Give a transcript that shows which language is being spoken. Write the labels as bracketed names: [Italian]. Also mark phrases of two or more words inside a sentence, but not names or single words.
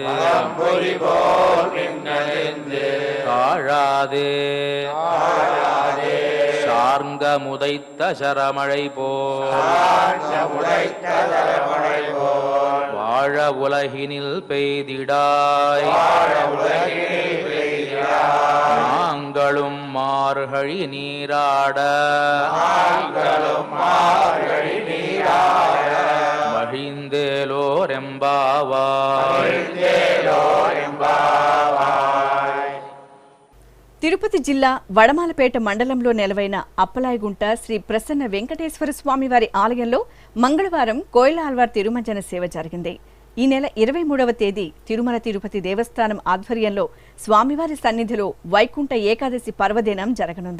[Tamil] தாழாதே சார்ந்த முதைத்த சரமழை போல் வாழ உலகினில் பெய்திடாய் நாங்களும் மார்கழி நீராட மகிழ்ந்தேலோரெம்பாவாய். [Telugu] తిరుపతి జిల్లా వడమాలపేట మండలంలో నెలవైన అప్పలాయగుంట శ్రీ ప్రసన్న వెంకటేశ్వర స్వామివారి ఆలయంలో మంగళవారం కోయిలాళ్వార్ తిరుమంజన సేవ జరిగింది. ఈ నెల 23వ తేదీ తిరుమల తిరుపతి దేవస్థానం ఆధ్వర్యంలో స్వామివారి సన్నిధిలో వైకుంఠ ఏకాదశి పర్వదినం జరగనుంది.